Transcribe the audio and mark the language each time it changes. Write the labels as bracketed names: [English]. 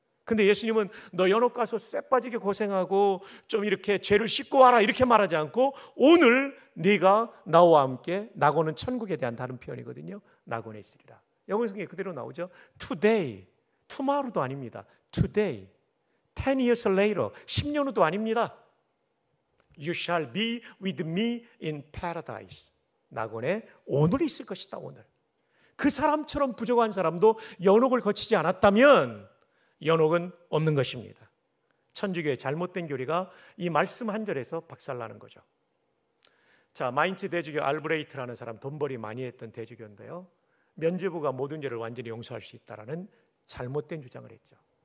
[Korean] 근데 예수님은 너 연옥 가서 쇠 빠지게 고생하고 좀 이렇게 죄를 씻고 와라 이렇게 말하지 않고 오늘 네가 나와 함께, 낙원은 천국에 대한 다른 표현이거든요. 낙원에 있으리라. 영어 성경에 그대로 나오죠. Today, tomorrow도 아닙니다. [English] Today, 10 years later, [Korean] 10년 후도 아닙니다. [English] You shall be with me in paradise. [Korean] 낙원에 오늘 있을 것이다. 오늘. 그 사람처럼 부족한 사람도 연옥을 거치지 않았다면 연옥은 없는 것입니다. 천주교의 잘못된 교리가 이 말씀 한 절에서 박살나는 거죠. 자, 마인츠 대주교 알브레이트라는 사람, 돈벌이 많이 했던 대주교인데요, 면죄부가 모든 죄를 완전히 용서할 수 있다라는 잘못된 주장을 했죠.